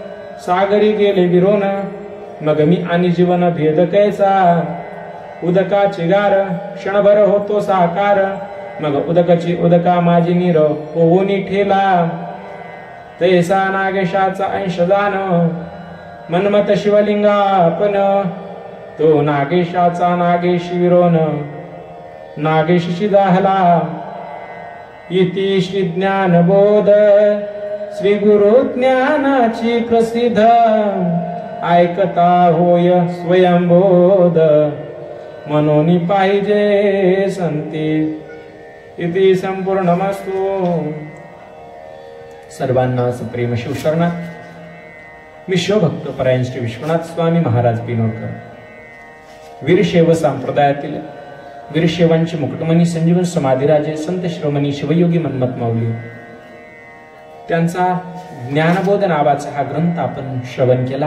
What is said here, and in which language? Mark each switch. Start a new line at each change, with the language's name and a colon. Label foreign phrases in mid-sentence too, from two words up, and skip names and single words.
Marathi: सागरी गेले विरोन, मग मी आणि जीवन भेद कैसा उदकाची गार क्षणभर होतो साकार मग उदकाची उदका माझी नीर होऊन ठेला तैसा नागेशाचा अंश जाण मनमत शिवलिंगापन तो नागेशाचा नागेशी विरोन नागेशी दाहला इति श्री ज्ञानबोध श्री गुरु ज्ञानाची प्रसिद्ध ऐकता होय स्वयंबोध मनोनी पाहिजे संती
Sanskrit: इति संपूर्णमस्तु।
Marathi: सर्वांना सप्रेम शिवशरणात। मी शिवभक्त परायण श्री विश्वनाथ स्वामी महाराज बिनोरकर वीरशैव संप्रदायातील वीरशैवांचे मुकुटमणी संजीवन समाधीराजे संत शिरोमणी शिवयोगी मन्मथ माऊली त्यांचा ज्ञानबोध नावाचा हा ग्रंथ आपण श्रवण केला।